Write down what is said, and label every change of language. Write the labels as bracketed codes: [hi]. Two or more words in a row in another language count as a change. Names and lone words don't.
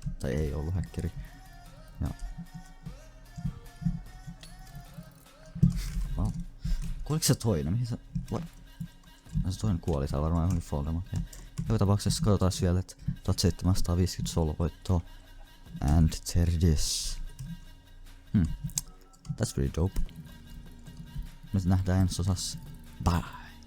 [fi] Tai ei ollut häkkeri. Ja... Wow. Kuoliko se toinen? Mihin se... Se toinen kuoli, tää varmaan johonkin Voldemortiin. Joka tapauksessa katsotaan vielä, että 1750 solo-voittoa. [en] And there it is. That's pretty dope. [fi] Me nähdään ensi osassa. Bye!